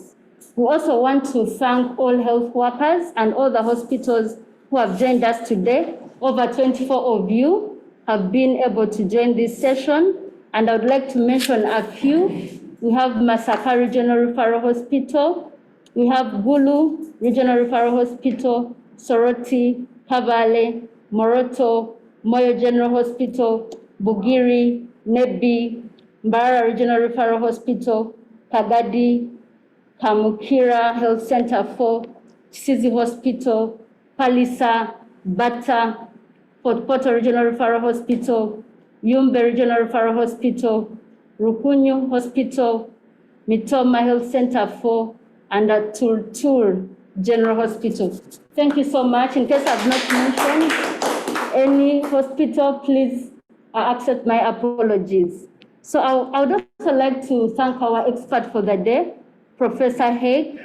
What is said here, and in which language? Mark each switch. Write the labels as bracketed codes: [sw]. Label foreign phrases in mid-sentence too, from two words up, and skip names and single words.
[en] We also want to thank all health workers and all the hospitals who have joined us today. Over 24 of you have been able to join this session, and I would like to mention a few. We have Masaka Regional Referral Hospital, we have Gulu Regional Referral Hospital, Soroti, Kabale, Moroto, Moyo General Hospital, Bugiri, Nebi, Mbara Regional Referral Hospital, Kagadi, Kamukira Health Center 4, Sizi Hospital, Palisa, Bata, Port Porto Regional Referral Hospital, Yumbe Regional Referral Hospital, Rukunyu Hospital, Mitoma Health Center 4, and Turtur General Hospital. Thank you so much. In case I've not mentioned any hospital, please accept my apologies. So I would also like to thank our expert for the day, Professor Heike.